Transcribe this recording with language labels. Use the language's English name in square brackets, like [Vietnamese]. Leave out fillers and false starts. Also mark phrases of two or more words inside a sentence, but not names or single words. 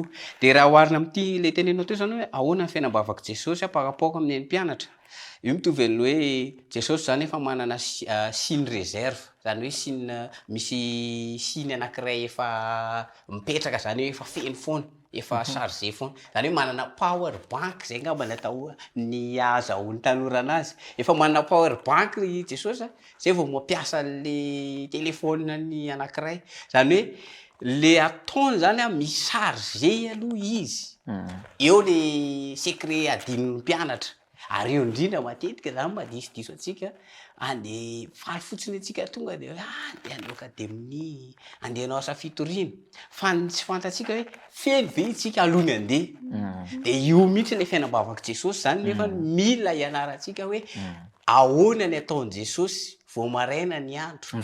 [Malagasy] Dia raha oharina amin'ity le tenenao teo zany hoe ahoana ny fiainam-bavaka Jesosy [French] par rapport [Malagasy] amin'ny mpianatra io mitovy an'le hoe Jesosy zany efa manana [French] signe réserve [Malagasy] zany hoe signe misy signe anankiray efa mipetraka zany hoe efa feno foana efa chargé foana zany hoe manana [English] power bank [Malagasy] zay ngamba ny atao ny azahoan'ny tanora anazy efa manana [English] power bank [Malagasy] Jesosy zay vao mampiasa le téléphone ny anankiray zany hoe le ataony zany misy chargé aloha izy eo le secret adin'ny mpianatra ary eo indrindra matetika zany madisidiso atsika andeha faly fotsiny atsika tonga de de andeo akademia andehanao asa fitoriana fa tsy fantatsika hoe fely ve itsika alony andeha de io mihitsy le fiainam-bavaky Jesosy zany nefa mila ianaratsika hoe ahoana ny ataon'i Jesosy vao maraina ny andro